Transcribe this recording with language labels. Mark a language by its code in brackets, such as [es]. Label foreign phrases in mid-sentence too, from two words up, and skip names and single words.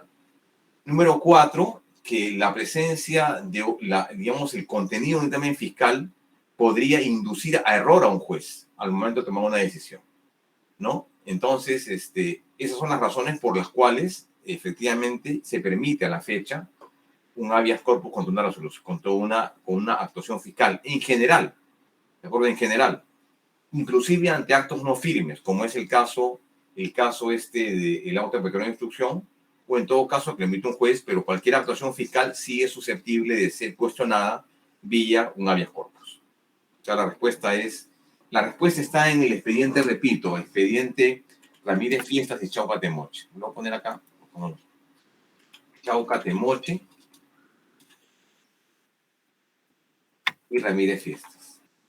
[es] Número cuatro, que la presencia digamos, el contenido de un dictamen fiscal podría inducir a error a un juez al momento de tomar una decisión, ¿no? Entonces, esas son las razones por las cuales efectivamente se permite a la fecha un [la] habeas corpus [es] contra una resolución, con una actuación fiscal en general, ¿de acuerdo? En general, inclusive ante actos no firmes, como es el caso del auto de petición de instrucción, o en todo caso que lo emite un juez, pero cualquier actuación fiscal sí es susceptible de ser cuestionada vía un [la] habeas corpus. [es] O sea, la respuesta está en el expediente, repito, expediente Ramírez Fiestas y Chauca Temoche. Lo voy a poner acá. Chauca Temoche y Ramírez Fiestas.